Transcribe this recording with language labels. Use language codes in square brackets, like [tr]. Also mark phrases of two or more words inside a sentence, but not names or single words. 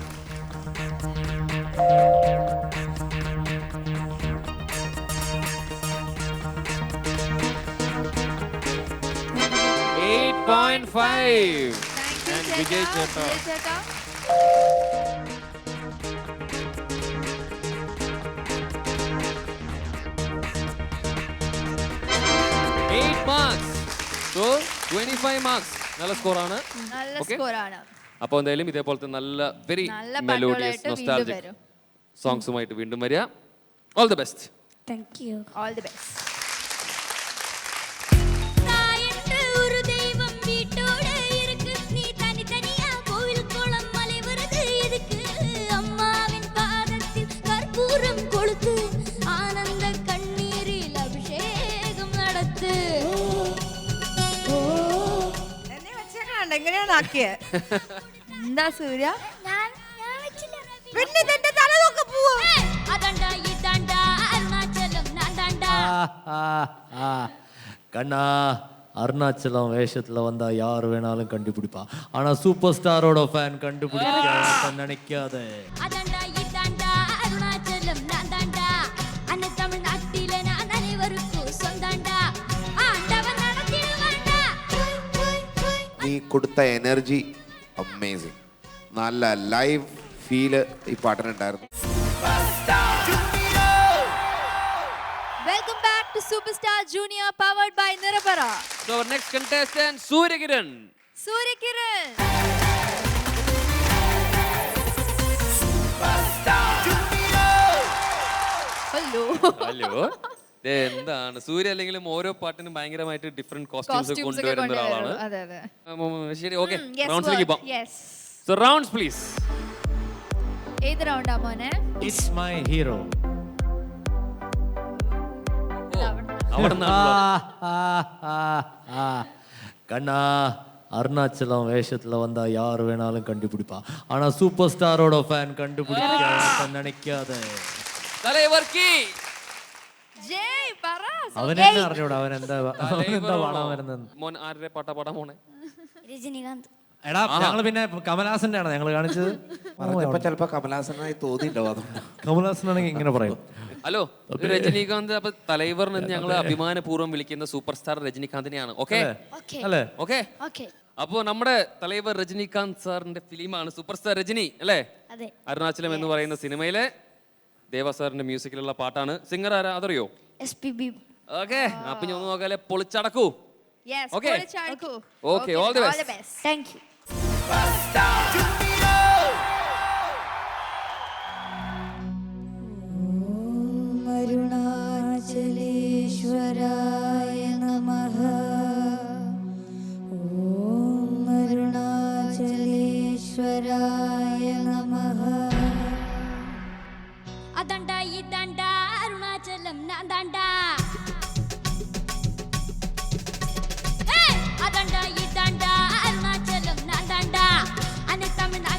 [en] And Vijay ചേട്ടാ. [ml] ചേട്ടാ. [en] 8 marks. So 25 marks. [ml] നല്ല സ്കോറാണ്. നല്ല [en] Okay. [ml] സ്കോറാണ്. അപ്പോൾ എന്തായാലും ഇതേപോലത്തെ നല്ല വെരി നല്ല മെലോഡിയസ് പാട്ടുകളായിട്ട് വീണ്ടും നൊസ്റ്റാൾജിക് വരും. സോങ്സുമായിട്ട് വീണ്ടും വരിക. [en] All the best. Thank you. All the best. [ta] தாயட்டு ஒரு தெய்வம் வீட்டோட இருக்கு, நீ தனித்தனியா கோவில் குளம் மலை வருது எதுக்கு? அம்மாவின் பாதத்தில் கற்பூரம் கொளுத்து, ஆனந்த கண்ணீரில் அபிஷேகம் நடத்து. [ml] എന്നെ വെച്ചേക്കണുണ്ട്, എങ്ങനെയാണ് ആക്കിയത്? എന്താ സൂര്യ? ഞാൻ വെച്ചില്ല. പിന്നെ ഇതെന്റെ തലതൊക്കെ പോവോ? [ta] அதாண்டா இதாண்டா அருணாசலம் நான்தாண்டா. கண்ணா, அருணாச்சலம் வேஷத்துல வந்தா யார் வேணாலும் கண்டுபிடிப்பா, ஆனா [en] super star-oda fan [ta] கண்டுபிடிக்க நினைக்காத. அதாண்டா இதாண்டா அருணாச்சலம் நான்தாண்டா, அன்ன தமிழ்நாட்டில நான் அனைவருக்கும் சொந்தாண்டா, ஆண்டவன் நடத்திடுவாண்டா. [ml] നീ കൊടുത്ത [en] energy amazing. [ml] നല്ല [en] live feel [ml] ഈ പാട്ടിനുണ്ടായിരുന്നു. [en] Welcome back to Super Star Junior powered by Nirapara. So our next contestant Suryakiran. [ml] സൂര്യകിരൺ. ഹലോ. ഹലോ. എന്താണ് സൂര്യ അല്ലെങ്കിലും ഓരോ പാട്ടിനും ഭയങ്കരമായിട്ട് [en] different costumes [ml] കോസ്റ്റ്യൂംസ് ഒക്കെ കൊണ്ടുവരുന്ന ഒരാളാണ്. കൊണ്ടുവരും. അതെ അതെ. ശരി, ഓക്കെ, [en] Yes, [ml] റൗണ്ട്സിലേക്ക് പോകാം. [en] yes. So rounds please. [ml] ഏത് റൗണ്ടാ മോനെ? [en] It's my hero. [ml] അവിടെ [ta] கண்ணா, அருணாச்சலம் வேஷத்துல வந்தா யார் வேணாலும் கண்டுபிடிப்பா, ஆனா [en] super star-oda fan [ta] கண்டுபிடிக்க நினைக்காத. [ml] തലൈവർ കി ജയ് പറ. അവനെന്നെ അറിഞ്ഞൂടാ, അവനെന്താ പാടാൻ വരുന്നത്. മോൻ ആരുടെ പാട്ടാ പാടാൻ പോണേ? രജനികാന്ത്. എടാ, ഞങ്ങള് പിന്നെ കമലഹാസന്റെ ആണ് ഞങ്ങൾ കാണിച്ചത്. പറഞ്ഞപ്പോ ചിലപ്പോ കമലഹാസനായി തോന്നിയിട്ടുണ്ടോ? അതുകൊണ്ട് കമലഹാസനാണെങ്കിൽ ഇങ്ങനെ പറയും. ഹലോ, രജനീകാന്ത്. അപ്പൊ തലൈവർ എന്ന് ഞങ്ങൾ അഭിമാനപൂർവ്വം വിളിക്കുന്ന സൂപ്പർ സ്റ്റാർ രജനീകാന്തിനെയാണ്. ഓക്കെ അല്ലേ? ഓക്കെ. ഓക്കെ. അപ്പോ നമ്മുടെ തലൈവർ രജനീകാന്ത് സാറിന്റെ ഫിലിമാണ് സൂപ്പർ സ്റ്റാർ രജനി അല്ലേ? അതെ. അരുണാചലം എന്ന് പറയുന്ന സിനിമയിലെ ദേവ സാറിന്റെ മ്യൂസിക്കിലുള്ള പാട്ടാണ്. സിംഗർ ആരാ അതറിയോ? SPB. ഓക്കെ, അപ്പൊ ഞാൻ ഒന്ന് നോക്കാല്ലേ, പൊളിച്ചടക്കൂ. [en] Yes, Okay. [ml] പൊളിച്ചടക്കൂ. [en] Okay, all the best. Thank you. [sa] अरुणाचलेश्वराय नमः. ॐ अरुणाचलेश्वराय नमः. [ta] அதாண்டா இதாண்டா அருணாச்சலம் நான்தாண்டா, அதாண்டா இதாண்டா அருணாச்சலம் நான்தாண்டா, அன்ன